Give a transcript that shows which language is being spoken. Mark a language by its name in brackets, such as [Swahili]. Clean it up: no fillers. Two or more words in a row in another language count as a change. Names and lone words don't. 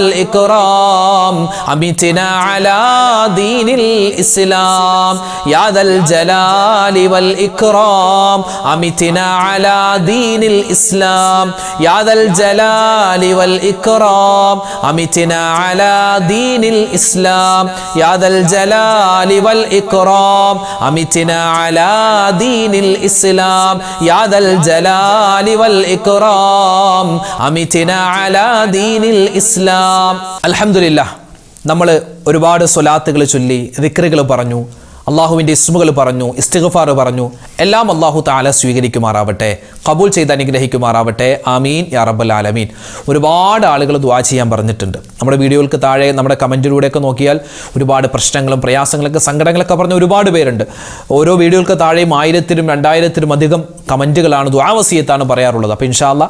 [Arabic] والإكرام أمتنا على دين الإسلام يا ذا الجلال والإكرام أمتنا على دين الإسلام يا ذا الجلال والإكرام أمتنا على دين الإسلام يا ذا الجلال والإكرام أمتنا على دين الإسلام يا ذا الجلال والإكرام أمتنا على دين الإسلام الحمد لله [Malayalam] നമ്മൾ ഒരുപാട് സ്വലാത്തുകൾ ചൊല്ലി ദിക്റുകൾ പറഞ്ഞു അള്ളാഹുവിൻ്റെ ഇസ്മുകൾ പറഞ്ഞു ഇസ്തിഗ്ഫാർ പറഞ്ഞു എല്ലാം [Arabic] الله تعالى [Malayalam] സ്വീകരിക്കുമാറാവട്ടെ ഖബൂൽ ചെയ്ത് അനുഗ്രഹിക്കുമാറാവട്ടെ [Arabic] آمين يا رب العالمين [Malayalam] ഒരുപാട് ആളുകൾ ദുആ ചെയ്യാൻ പറഞ്ഞിട്ടുണ്ട് നമ്മുടെ വീഡിയോകൾക്ക് താഴെ നമ്മുടെ കമൻറ്റിലൂടെയൊക്കെ നോക്കിയാൽ ഒരുപാട് പ്രശ്നങ്ങളും പ്രയാസങ്ങളൊക്കെ സങ്കടങ്ങളൊക്കെ പറഞ്ഞ ഒരുപാട് പേരുണ്ട് ഓരോ വീഡിയോകൾക്ക് താഴെയും 1000-ലും 2000-ലും അധികം കമൻറ്റുകളാണ് ദുആ വസിയത്താണ് പറയാറുള്ളത് അപ്പോൾ [Arabic] إن شاء الله